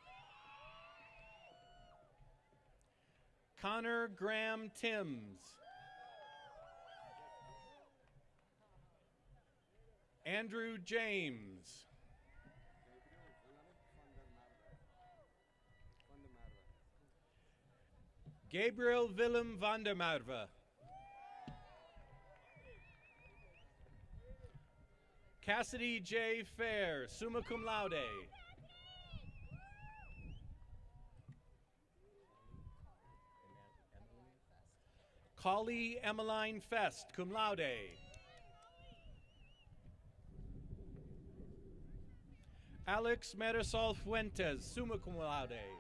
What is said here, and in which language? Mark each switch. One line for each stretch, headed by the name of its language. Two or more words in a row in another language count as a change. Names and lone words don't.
English: Connor Graham Timms. Andrew James. Gabriel Willem van der Merwe. Cassidy J. Fair,
Latin: summa cum laude. Collie Emmeline Fest, cum laude. Alex Marisol Fuentes, summa cum laude.